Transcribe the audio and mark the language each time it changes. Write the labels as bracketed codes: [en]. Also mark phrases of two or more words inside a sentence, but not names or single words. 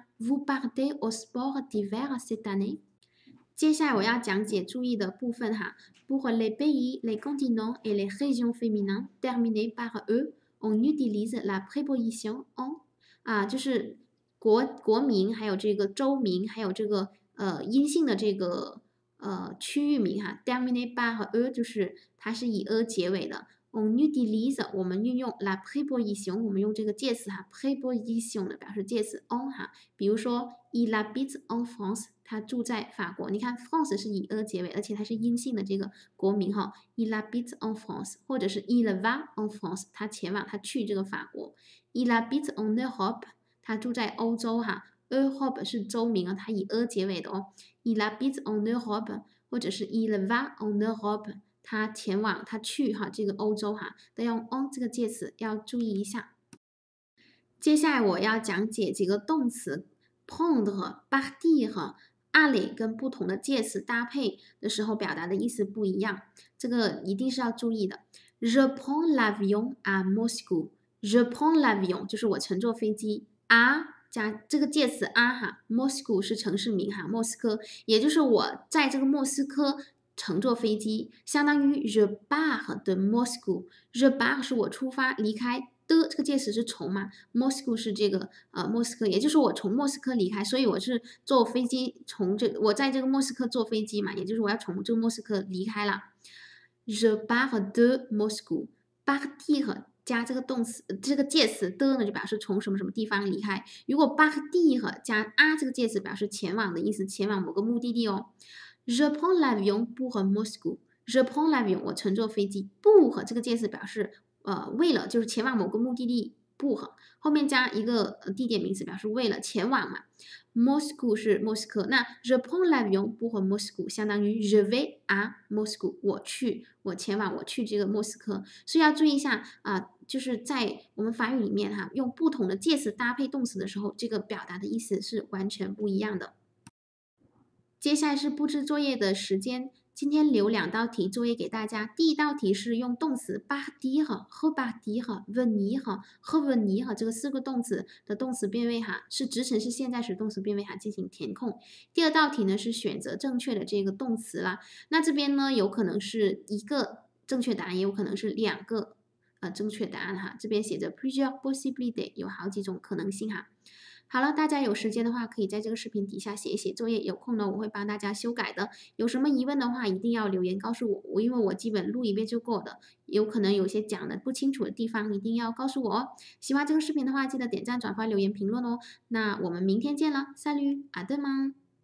[fr] Vous partez au sport d'hiver cette année。 [zh] 接下来我要讲解注意的部分哈。 [fr] Pour les pays, les continents et les régions féminines terminées par eux, on utilise la préposition en [zh] 就是国名，还有这个州名，还有这个阴性的这个区域名哈。 [fr] terminé par eux [zh] 就是它是以 a 结尾的。 [fr] On utilise [zh] 我们运用 [fr] la préposition [zh] 我们用这个介词哈 préposition 的表示介词 en 哈。比如说 [fr] il habite en France [zh] 他住在法国，你看 France 是以 a 结尾，而且它是阴性的这个国名哈。 [fr] il habite en France [zh] 或者是 [fr] il va en France [zh] 他前往他去这个法国。 [fr] il habite en Europe [zh] 他住在欧洲哈。Europe 是州名它以 a 结尾的哦。 [fr] il habite en Europe [zh] 或者是 [fr] il va en Europe [zh] 他前往他去这个欧洲都要用 en 这个介词，要注意一下。接下来我要讲解几个动词 [fr] prendre partir aller [zh] 跟不同的介词搭配的时候表达的意思不一样，这个一定是要注意的。 [fr] Je prends l'avion à Moscou。 Je prends l'avion [zh] 就是我乘坐飞机加这个介词Moscow 是城市名莫斯科，也就是我在这个莫斯科乘坐飞机，相当于 [fr] je pars de Moscow。 je pars [zh] 是我出发离开的，这个介词是从嘛 ，Moscow 是这个莫斯科，也就是我从莫斯科离开，所以我是坐飞机我在这个莫斯科坐飞机嘛，也就是我要从这个莫斯科离开了。 [fr] Je pars de Moscow。 [zh] partir 加这个动词这个介词的呢，就表示从什么什么地方离开。如果 partir 加这个介词表示前往的意思，前往某个目的地哦。 [fr] Je prends l'avion pour Moscou。 [zh] Je prends l'avion，我乘坐飞机。pour 这个介词表示为了，就是前往某个目的地。pour 后面加一个地点名词，表示为了前往嘛。Moscow 是莫斯科，那 [fr] je prends l'avion pour Moscow [zh] 相当于 [fr] je vais à Moscow， [zh] 我前往，我去这个莫斯科。所以要注意一下就是在我们法语里面用不同的介词搭配动词的时候，这个表达的意思是完全不一样的。接下来是布置作业的时间，今天留2道题作业给大家。第一道题是用动词 partir 和 [fr] repartir venir [zh] 和 venir 这个4个动词的动词变位是直陈式现在时动词变位进行填空。第二道题呢是选择正确的这个动词啦。那这边呢有可能是1个正确答案，也有可能是2个正确答案这边写着 [fr] plusieurs possibilités， [zh] 有好几种可能性好了，大家有时间的话，可以在这个视频底下写一写作业。有空呢，我会帮大家修改的。有什么疑问的话，一定要留言告诉我，因为我基本录一遍就够的。有可能有些讲的不清楚的地方，一定要告诉我哦。喜欢这个视频的话，记得点赞、转发、留言、评论哦。那我们明天见了， [fr] Salut，à demain。